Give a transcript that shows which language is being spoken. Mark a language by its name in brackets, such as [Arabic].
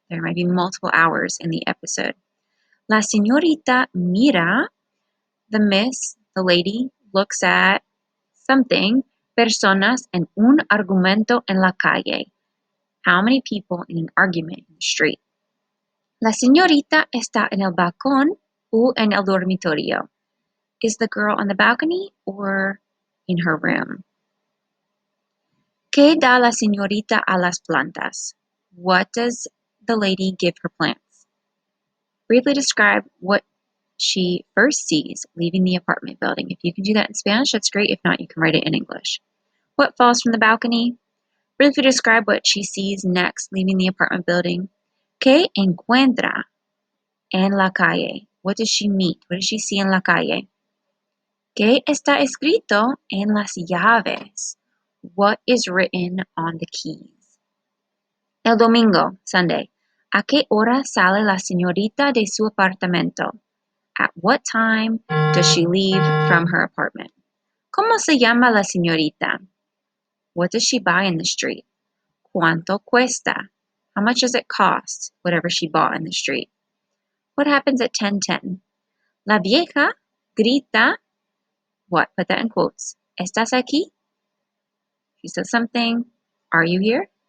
[English] There might be multiple hours in the episode. [Spanish] La señorita mira, [English] the miss, the lady, looks at something, [Spanish] personas en un argumento en la calle. [English] How many people in an argument in the street? [Spanish] La señorita está en el balcón o en el dormitorio. [English] Is the girl on the balcony or in her room? [Spanish] ¿Qué da la señorita a las plantas? [English] What does the lady give her plants? Briefly describe what she first sees leaving the apartment building. If you can do that in Spanish, that's great. If not, you can write it in English. What falls from the balcony? Briefly describe what she sees next leaving the apartment building. [Spanish] ¿Qué encuentra en la calle? [English] What does she meet? What does she see in [Spanish] la calle? ¿Qué está escrito en las llaves? [English] What is written on the keys? [Spanish] El domingo, Sunday. ¿A qué hora sale la señorita de su apartamento? [English] At what time does she leave from her apartment? [Spanish] ¿Cómo se llama la señorita? [English] What does she buy in the street? [Spanish] ¿Cuánto cuesta? [English] How much does it cost, whatever she bought in the street? What happens at 10:10? [Spanish] La vieja grita, [English] what? Put that in quotes. [Spanish] ¿Estás aquí? [English] She says something. Are you here?